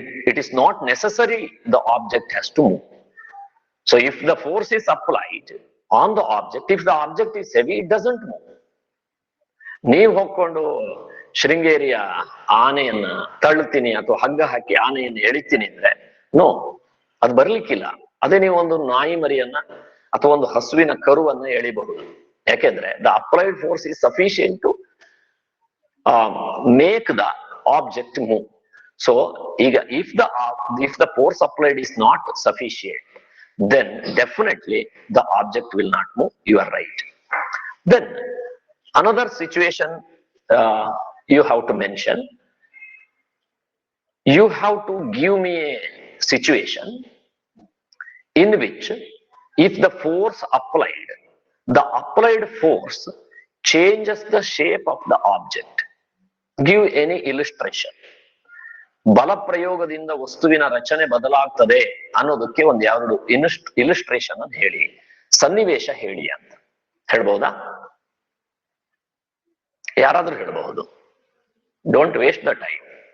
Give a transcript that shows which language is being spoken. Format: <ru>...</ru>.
<en>It is not necessary the object has to move. So if the force is applied on the object, if the object is heavy, it doesn't move.</en> <kn>ನೀವು ಹೋಗ್ಕೊಂಡು ಶೃಂಗೇರಿಯ ಆನೆಯನ್ನ ತಳ್ಳುತ್ತೀನಿ ಅಥವಾ ಹಗ್ಗ ಹಾಕಿ ಆನೆಯನ್ನು ಎಳಿತೀನಿ ಅಂದ್ರೆ no, ಅದು ಬರ್ಲಿಕ್ಕಿಲ್ಲ. ಅದೇ ನೀವು ಒಂದು ನಾಯಿ ಮರಿಯನ್ನ ಅಥವಾ ಒಂದು ಹಸುವಿನ ಕರುವನ್ನ ಎಳಿಬಹುದು. ಯಾಕೆಂದ್ರೆ</kn> <en>The applied force is sufficient to make the object move. So ಈಗ if the force applied is not sufficient, then definitely the object will not move. You are right. Then another situation you have to mention. You have to give me a situation in which if the force applied, the applied force changes the shape of the object. Give any illustration.</en> <kn>ಬಲ ಪ್ರಯೋಗದಿಂದ ವಸ್ತುವಿನ ರಚನೆ ಬದಲಾಗ್ತದೆ ಅನ್ನೋದಕ್ಕೆ ಒಂದ್ ಎರಡು illustration ಅಂತ ಹೇಳಿ, ಸನ್ನಿವೇಶ ಹೇಳಿ ಅಂತ ಹೇಳ್ಬಹುದಾ? ಯಾರಾದ್ರೂ ಹೇಳ್ಬಹುದು.</kn> <en>Don't waste the time.</en>